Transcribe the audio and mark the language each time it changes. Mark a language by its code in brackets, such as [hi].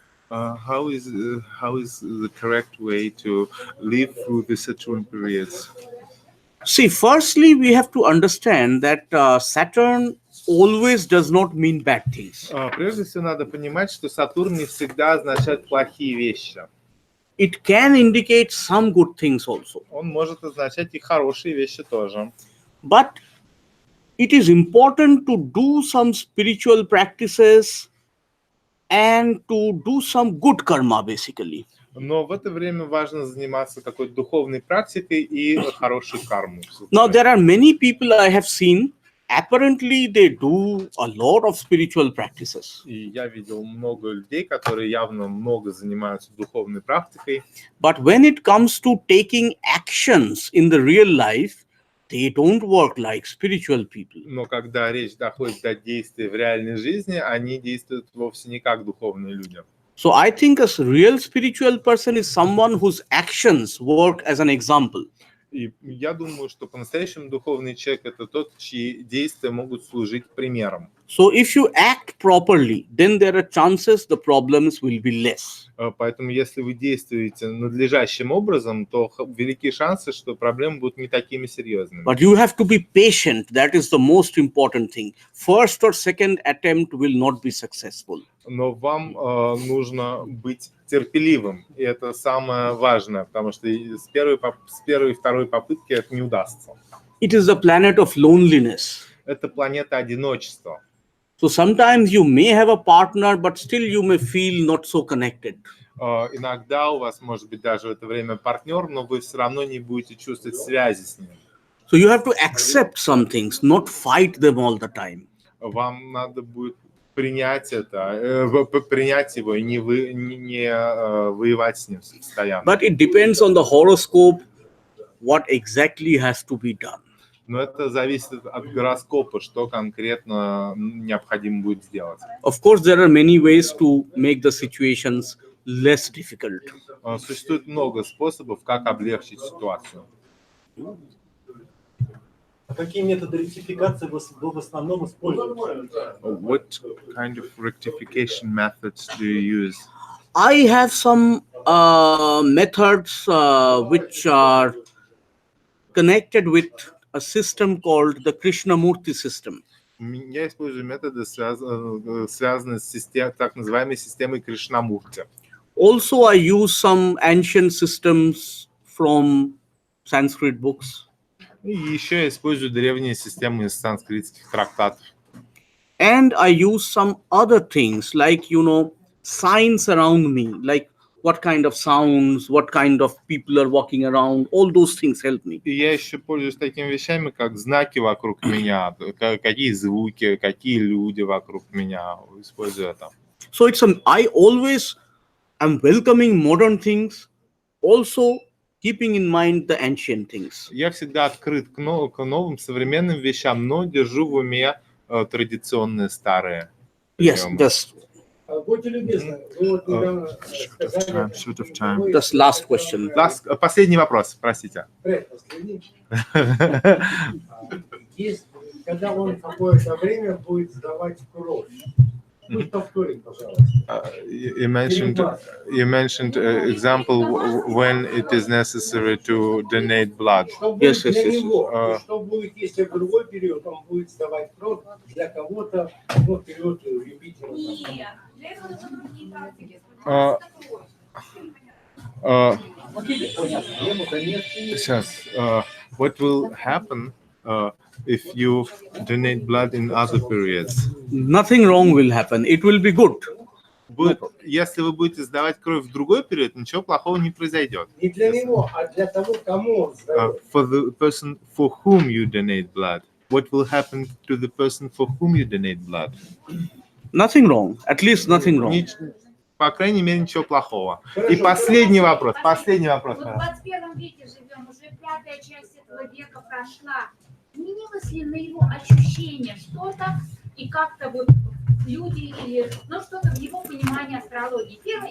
[en] How is the correct way to live through the Saturn periods? See, firstly, we have to understand that Saturn always does not mean bad things. [ru] Прежде всего, надо понимать, что Сатурн не всегда означает плохие вещи. [en] It can indicate some good things also. [ru] Он может означать и хорошие вещи тоже. [en] But it is important to do some spiritual practices and to do some good karma, basically. [ru] Но в это время важно заниматься какой-то духовной практикой и хорошей кармой. [en] Now, there are many people I have seen, apparently they do a lot of spiritual practices. [ru] И я видел много людей, которые явно много занимаются духовной практикой. [en] But when it comes to taking actions in the real life, they don't work like spiritual people. [ru] Но когда речь доходит до действий в реальной жизни, они действуют вовсе не как духовные люди. [en] So I think a real spiritual person is someone whose actions work as an example. [ru] И я думаю, что по-настоящему духовный человек – это тот, чьи действия могут служить примером. [en] So if you act properly, then there are chances the problems will be less. [ru] Поэтому если вы действуете надлежащим образом, то велики шансы, что проблемы будут не такими серьезными. [en] But you have to be patient. That is the most important thing. First or second attempt will not be successful. [ru] Но вам нужно быть терпеливым, и это самое важное, потому что с первой и второй попытки это не удастся. [en] It is the planet of loneliness. [ru] Это планета одиночества. [en] So sometimes you may have a partner, but still you may feel not so connected. [ru] Иногда у вас может быть даже в это время партнер, но вы все равно не будете чувствовать связи с ним. [en] So you have to accept some things, not fight them all the time. [ru] Вам надо будет принять его и не воевать с ним постоянно. [en] But it depends on the horoscope, what exactly has to be done. [ru] Но это зависит от гороскопа, что конкретно необходимо будет сделать. [en] Of course, there are many ways to make the situations less difficult. [ru] Существует много способов, как облегчить ситуацию. А какие методы ректификации вы в основном используете? [en] What kind of rectification methods do you use? I have some methods which are connected with a system called the Krishnamurti system. [ru] Я использую методы, связанные с так называемой системой Кришнамурти. [en] Also, I use some ancient systems from Sanskrit books. [ru] И еще я использую древние системы из санскритских трактатов. [en] And I use some other things like, signs around me, like what kind of sounds, what kind of people are walking around, all those things help me. [ru] И я еще пользуюсь такими вещами, как знаки вокруг меня, какие звуки, какие люди вокруг меня, использую это. [en] So I always am welcoming modern things, also keeping in mind the ancient things. [ru] Я всегда открыт к новым современным вещам, но держу в уме традиционные старые. [en] Yes, just [ru] Будьте любезны, вы вот недавно сказали... [en] just last question. [ru] Последний вопрос, простите. Предпоследний. Когда он какое-то время будет сдавать кровь. Пусть повторит, пожалуйста. [en] You mentioned example when it is necessary to donate blood. [ru] Что будет для него? Что будет, если в другой период он будет сдавать кровь для кого-то, период Юпитера? Сейчас. [en] What will happen if you donate blood in other periods? Nothing wrong will happen. It will be good. [ru] Если вы будете сдавать кровь в другой период, ничего плохого не произойдет. Не для него, а для того, кому он сдает. [en] For the person for whom you donate blood, what will happen to the person for whom you donate blood? Nothing wrong. At least nothing wrong. [ru] По крайней мере, ничего плохого. И последний вопрос. Мы в 21 веке живем, уже 5-я часть этого века прошла. изменилось ли на его ощущение что-то и как-то вот люди или, ну, что-то в его понимании астрологии. Первое.